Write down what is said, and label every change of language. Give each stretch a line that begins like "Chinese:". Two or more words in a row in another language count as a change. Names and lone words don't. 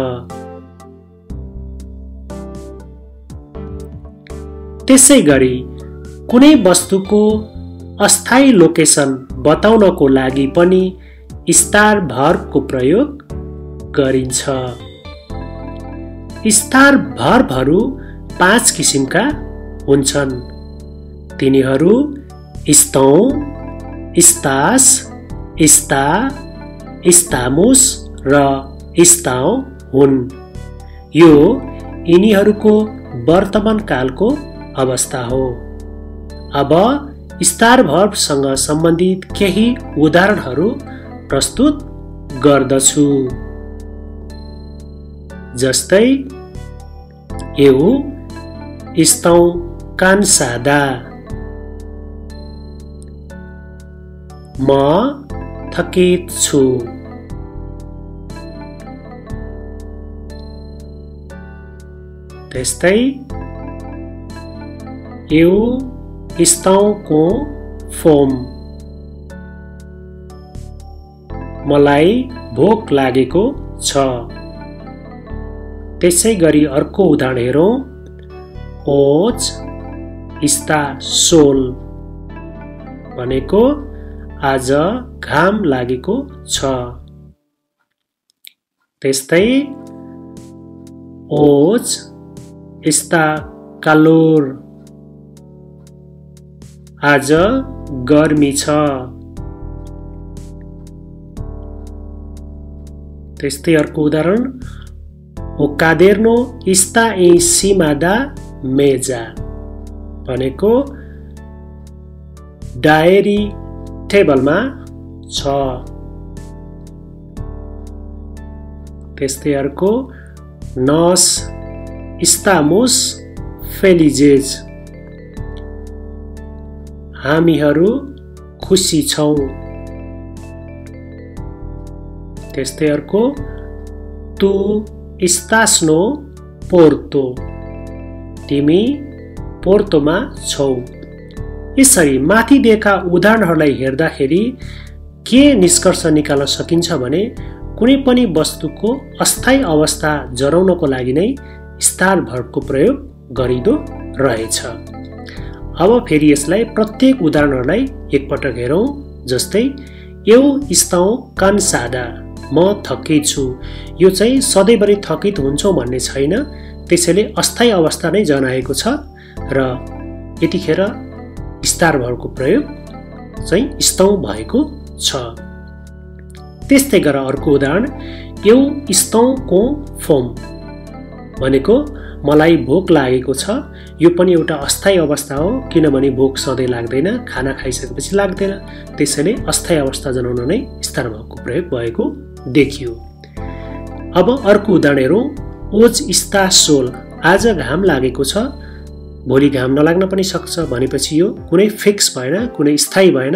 Nepali: त्यसैगरी कुनै वस्तुको अस्थायी लोकेसन बताउनको लागि पनि स्टार भर्बको प्रयोग गरिन्छ। स्टार भर्बहरू 5 किसिमका हुन्छन्।
Portuguese: तिनीहरू estão, estás, está, estamos र estão हुन्।
Nepali: यो यिनीहरूको वर्तमान कालको अवस्था हो। अब स्टार भर्बसँग सम्बन्धित केही उदाहरणहरू प्रस्तुत गर्दछु।
Portuguese: जस्तै eu estou cansada,
Nepali: म थकित छु।
Portuguese: त्यस्तै eu estou com fome,
Nepali: मलाई भोक लागेको छ। त्यसैगरी अर्को उदाहरण हेरौँ।
Portuguese: hoje está sol,
Nepali: भनेको आज घाम लागेको छ।
Portuguese: त्यस्तै hoje está calor,
Nepali: आज गर्मी छ। त्यस्तै अर्को उदाहरण
Portuguese: o caderno está em cima da mesa,
Nepali: भनेको डायरी टेबलमा छ। त्यस्तै अर्को
Portuguese: nós estamos felizes,
Nepali: हामीहरू खुसी छौं। त्यस्तै अर्को
Portuguese: tu estás no Porto,
Nepali: तिमी पोर्तोमा छौ। यसरी माथि दिएका उदाहरणहरूलाई हेर्दाखेरि के निष्कर्ष निकाल्न सकिन्छ भने कुनै पनि वस्तुको अस्थायी अवस्था जनाउनको लागि नै स्टार भर्बको प्रयोग गरिँदो रहेछ। अब फेरि यसलाई प्रत्येक उदाहरणहरूलाई एकपटक हेरौँ।
Portuguese: जस्तै eu estou cansada,
Nepali: म थकित छु। यो चाहिँ सधैँभरि थकित हुन्छौँ भन्ने छैन, त्यसैले अस्थायी अवस्था नै जनाएको छ र यतिखेर स्टार भर्बको प्रयोग चाहिँ स्तौँ भएको छ। त्यस्तै गरेर अर्को उदाहरण
Portuguese: eu estou com fome
Nepali: भनेको मलाई भोक लागेको छ। यो पनि एउटा अस्थायी अवस्था हो, किनभने भोक सधैँ लाग्दैन, खाना खाइसकेपछि लाग्दैन। त्यसैले अस्थायी अवस्था जनाउन नै स्टार भर्बको प्रयोग भएको देखियो। अब अर्को उदाहरण हेरौँ।
Portuguese: hoje está sol
Nepali: आज घाम लागेको छ, भोलि घाम नलाग्न पनि सक्छ भनेपछि यो कुनै फिक्स भएन, कुनै स्थायी भएन।